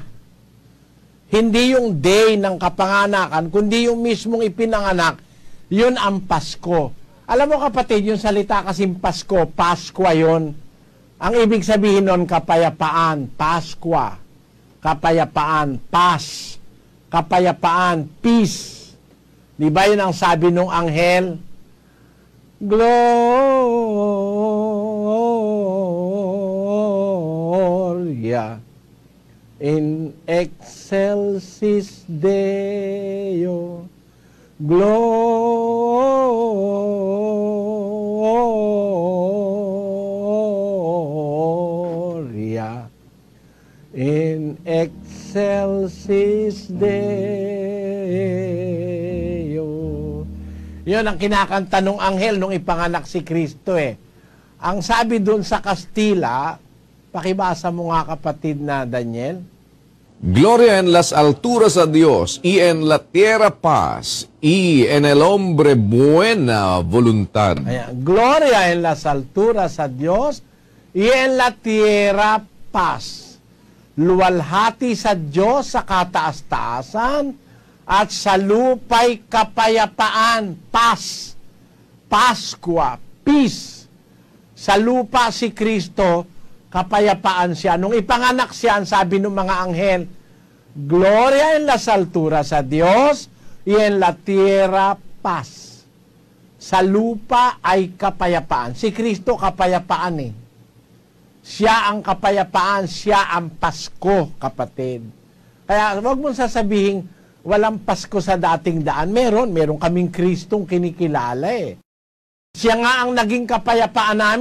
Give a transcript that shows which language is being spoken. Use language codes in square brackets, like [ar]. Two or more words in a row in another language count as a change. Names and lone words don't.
[tl] Hindi yung day ng kapanganakan, kundi yung mismong ipinanganak, yun ang Pasko. Alam mo kapatid, yung salita kasing Pasko, Paskwa yun. Ang ibig sabihin nun, kapayapaan, Paskwa. Kapayapaan, Pas. Kapayapaan, peace. Di ba yun ang sabi nung anghel? [la] Gloria in excelsis Deo. Gloria in excelsis Deo. [tl] Yun ang kinakanta nung anghel nung ipanganak si Kristo eh. Ang sabi dun sa Kastila, pakibasa mo nga kapatid na Daniel. [es] Gloria en las alturas a Dios y en la tierra paz y en el hombre buena voluntad. [tl] Ayan. [es] Gloria en las alturas a Dios y en la tierra paz. [tl] Luwalhati sa Diyos sa kataas-taasan at sa lupa'y kapayapaan, paz, Paskwa, peace. Sa lupa si Kristo, kapayapaan siya. Nung ipanganak siya, ang sabi ng mga anghel, [es] Gloria en las alturas a Dios y en la tierra paz. [tl] Sa lupa ay kapayapaan. Si Kristo kapayapaan eh. Siya ang kapayapaan, siya ang Pasko, kapatid. Kaya wag mong sasabihin, walang Pasko sa dating daan. Meron kaming Kristong kinikilala eh. Siya nga ang naging kapayapaan namin.